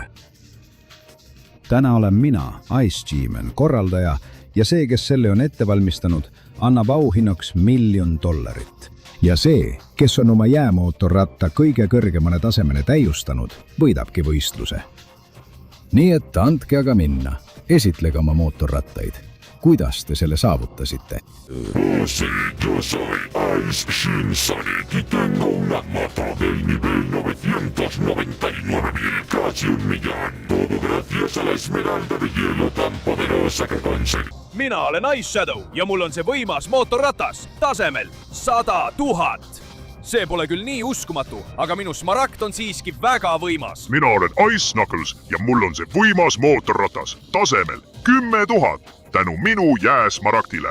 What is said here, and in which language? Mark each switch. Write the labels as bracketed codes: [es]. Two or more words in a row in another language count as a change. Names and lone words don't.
[et] Täna olen mina, Ice G-Man, korraldaja ja see, kes selle on ette valmistanud, annab auhinnaks $1 000 000. Ja see, kes on oma jäämootorratta kõige kõrgemale tasemele täiustanud, võidabki võistluse. Nii et andke aga minna, esitlege oma mootorrattaid. Kuidas te selle saavutasite? [es] Yo soy Ice Sonic y tengo una moto del nivel 999.000, casi 1 millón. Todo gracias a la esmeralda de hielo tan poderosa que conseguí. [et] Mina olen Ice Shadow ja mul on see võimas mootorratas tasemel 100 000. See pole küll nii uskumatu, aga minu smaragd on siiski väga võimas. Mina olen Ice Knuckles ja mul on see võimas mootorratas tasemel 10 000. Tänu minu jääsmaraktile.